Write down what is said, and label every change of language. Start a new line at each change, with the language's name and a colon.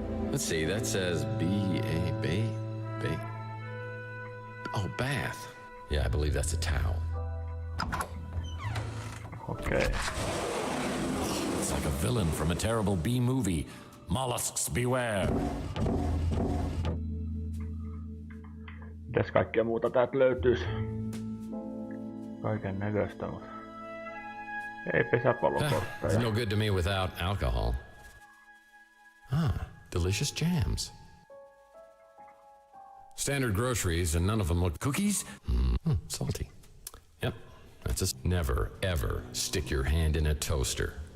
English: Let's see, that says B-A-B. Oh, bath. Yeah, I believe that's a towel. Okay. It's like a villain from a terrible B movie. Mollusks beware.
Finnish: Mitäs kaikkea muuta täältä löytyis? Kaiken näköistä, mutta ei pesäpallokortteja.
English: It's no good to me without alcohol. Delicious jams. Standard groceries, and none of them look cookies. Salty. Yep, that's just never ever stick your hand in a toaster.